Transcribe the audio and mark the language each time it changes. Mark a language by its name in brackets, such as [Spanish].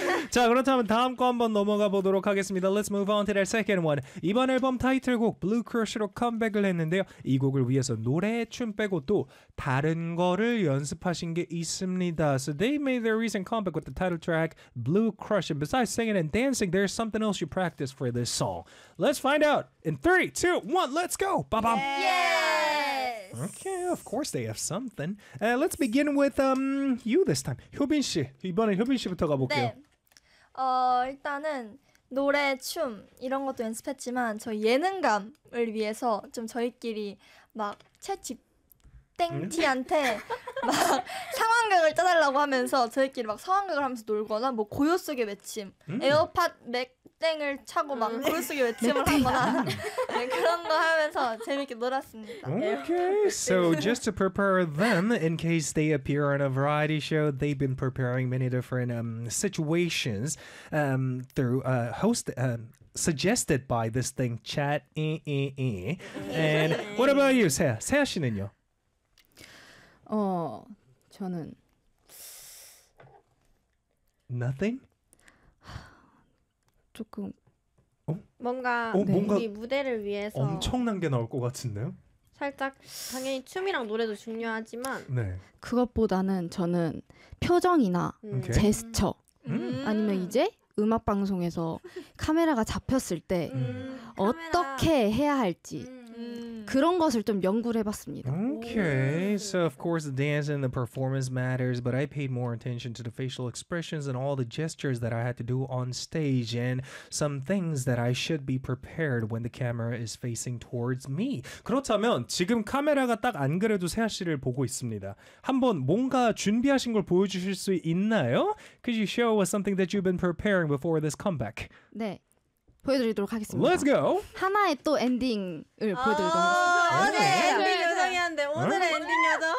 [Korean] 자, 그렇다면 다음 거 한번 넘어가 보도록 하겠습니다. [English] Let's move on to the second one. [Korean] 이번 앨범 타이틀곡 Blue Crush로 컴백을 했는데요. 이 곡을 위해서 노래, 춤 빼고 또 다른 거를 연습하신 게 있습니다. [English] So they made their recent comeback with the title track Blue Crush. And besides singing and dancing, there's something else you practice for this song. Let's find out in 3, 2, 1, let's go! Ba-bam! Yes! Okay, of course they have something. Let's begin with you this time. [Korean] 효빈 씨, 이번에 효빈 씨부터 가볼게요. 네. 일단은 노래, 춤 이런 것도 연습했지만 저희 예능감을 위해서 좀 저희끼리 막 채집땡티한테 막 상황극을 짜달라고 하면서 저희끼리 막 상황극을 하면서 놀거나 뭐 고요 속의 외침, 에어팟 맥땡을 차고 막 고요 속의 외침을 하거나 네, 그런 거 하면서 재밌게 놀았습니다. [English] Okay, so just to prepare them in case they appear on a variety show, they've been preparing many different situations through host suggested by this thing chat. And what about you, 세아? [Korean] 세아 씨는요? 저는 [English] nothing? [Korean] 조금 뭔가 뭔가 우리 무대를 위해서 엄청난 게 나올 것 같은데요? 살짝 당연히 춤이랑 노래도 중요하지만 네. 그것보다는 저는 표정이나 제스처 아니면 이제 음악 방송에서 카메라가 잡혔을 때 어떻게 카메라. 해야 할지 그런 것을 좀 연구를 해봤습니다. [English] Okay, so of course the dance and the performance matters, but I paid more attention to the facial expressions and all the gestures that I had to do on stage and some things that I should be prepared when the camera is facing towards me. [Korean] 그렇다면 지금 카메라가 딱 안 그래도 세아 씨를 보고 있습니다. 한번 뭔가 준비하신 걸 보여주실 수 있나요? [English] Could you show us something that you've been preparing before this comeback? [Korean] 네. 보여드리도록 하겠습니다. [English] Let's go. [Korean] 하나의 또 엔딩을 보여드리도록 하겠습니다. 오늘 엔딩 요정이었는데 오늘의 엔딩 요정.